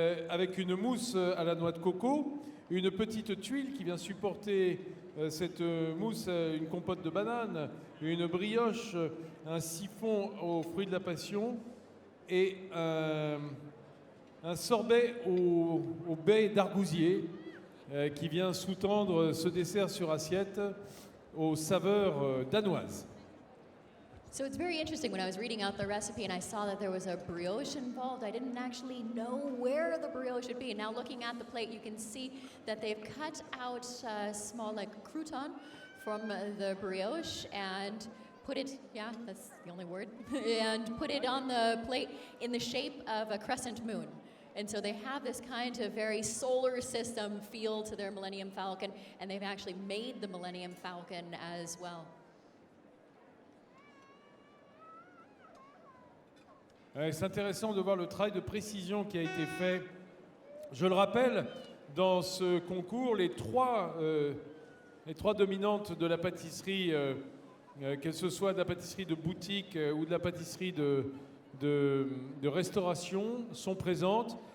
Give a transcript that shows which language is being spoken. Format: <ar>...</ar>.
<fr>avec une mousse à la noix de coco, une petite tuile qui vient supporter cette mousse, une compote de banane, une brioche, un siphon aux fruits de la passion et un sorbet au baies d'argousier qui vient sous-tendre ce dessert sur assiette aux saveurs danoises.</fr> <en>So it's very interesting. When I was reading out the recipe and I saw that there was a brioche involved, I didn't actually know where the brioche should be. And now looking at the plate, you can see that they've cut out small like crouton from the brioche and put it, yeah, that's the only word, and put it on the plate in the shape of a crescent moon. And so they have this kind of very solar system feel to their Millennium Falcon, and they've actually made the Millennium Falcon as well.</en> <fr>C'est intéressant de voir le travail de précision qui a été fait. Je le rappelle, dans ce concours, les trois dominantes de la pâtisserie, que ce soit de la pâtisserie de boutique ou de la pâtisserie de restauration, sont présentes.</fr>